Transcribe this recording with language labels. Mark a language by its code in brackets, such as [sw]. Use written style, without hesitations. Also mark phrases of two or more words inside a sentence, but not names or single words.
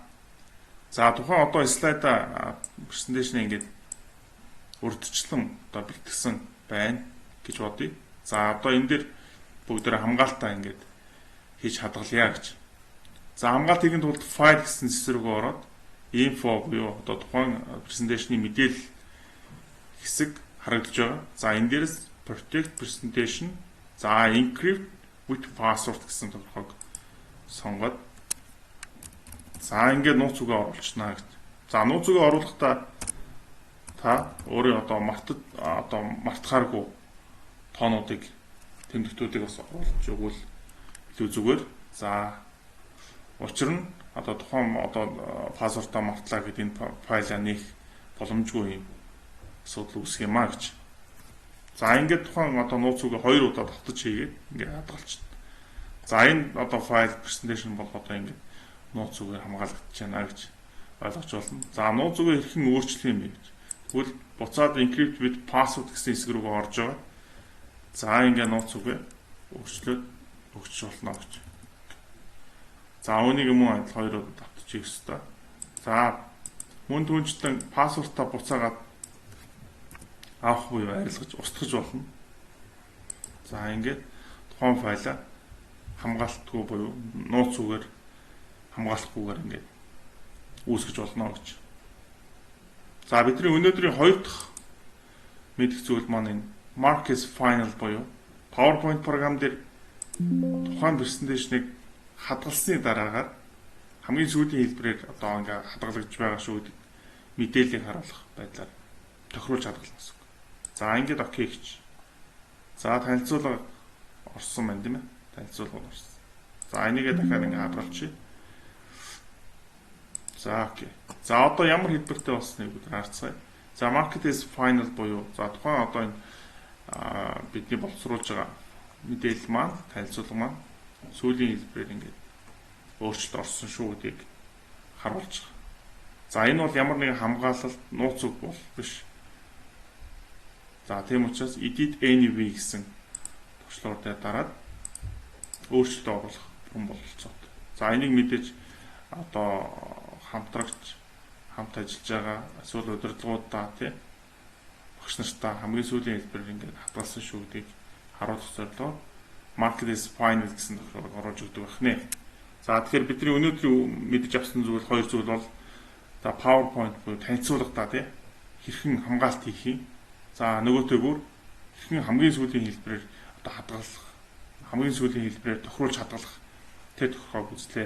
[mn] За тухайн слайда презентацийн ингээд урдчлан бэлтгэсэн байна гэж бодъё. За энэ дээр бүгдээрээ хамгаалтаа ингээд хийж хадгалъя гэж. За хамгаалт хийх тулд файл гэсэн хэсэг рүү ороод info буюу тухайн презентацийн мэдээлэл хэсэг харагдаж байгаа. За энэ дээрээс [en] protect presentation, [mn] за [en] encrypt with password [mn] гэсэн тодорхойг сонгоод за ингээд нууц үгээ оруулчихна гэж. За нууц үгээ оруулахдаа та өөрөө мартахааргүй тоонуудыг, тэмдэгтүүдийг бас оруулж өгвөл илүү зүгээр. За учир нь тухайн пассвордаа мартлаа гэдэг энэ файлаа нээх боломжгүй юм асуудал үүсэх юм а гэж. За ингээд тухайн нууц үгээ 2 удаа давтаж хийгээд ингээд хадгалчихна. За энэ файл presentation бол ингээд нууц үгээр хамгаалагдаж байна гэж ойлгож болно. За нууц үгээ хэрхэн өөрчлөх юм бэ гэж. Тэгвэл буцаад [en] encrypt with password [mn] гэсэн хэсэг рүү орж байгаа. За ингээд нууц үгээ өөрчлөөд өгч болно гэж. За үүнийг мөн адил 2 удаа давтаж хийх ёстой. За мөн түнчлэн пассвортаа буцаагаад авах буюу арилгаж устгаж болно. За ингээд тухайн файлаа хамгаалтгүй буюу нууц үгээр хамгаалахгүйгээр ингээд үүсгэж болно гэж. За бидний өнөөдрийн 2 дахь мэдэх зүйл маань энэ [en] Mark is final [mn] буюу PowerPoint програм дээр тухайн презентацийг хадгалсны дараагаар хамгийн сүүлийн хэлбэрээр ингээд хадгалагдж байгаа шүү гэдэг мэдээллийг харуулах байдлаар тохируулж хадгална гэсэн. За ингээд окей гэж. За танилцуулга орсон байна тийм ээ. Танилцуулга орсон. За энийгээ дахиад ингээд хадгалчихъя. За окей. За ямар хэлбэртэй болсныг бид харцгаая. За [en] market is final [mn] буюу за тухайн энэ бидний боловсруулж байгаа мэдээлэл маань, танилцуулга маань сүүлийн хэлбэрээр ингээд өөрчлөлт орсон шүү гэдгийг харуулж байгаа. За энэ бол ямар нэгэн хамгаалалт, нууц үг бол биш. За тийм учраас [en] edit anyway [mn] гэсэн туршлагаар дээр дараад өөрчлөлт оруулах юм бололцоод. За энийг мэдээж хамтрагч, хамт ажиллаж байгаа эсвэл удирдлагуудаа багш нартаа хамгийн сүүлийн хэлбэрээр ингээд хадгалсан шүү гэдгийг харуулах зорилгоор [en] market is final [mn] гэсэн тохиолдлыг оруулж өгдөг байна. За тэгэхээр бидний өнөөдрийн мэдэж авсан зүйл 2 зүйл бол за PowerPoint буюу танилцуулга хэрхэн хамгаалт хийх юм. За нөгөөтэйгүр хэрхэн хамгийн сүүлийн хэлбэрээр хадгалах, хамгийн сүүлийн хэлбэрээр тохируулж хадгалах тэр тохиолдлыг үзлээ.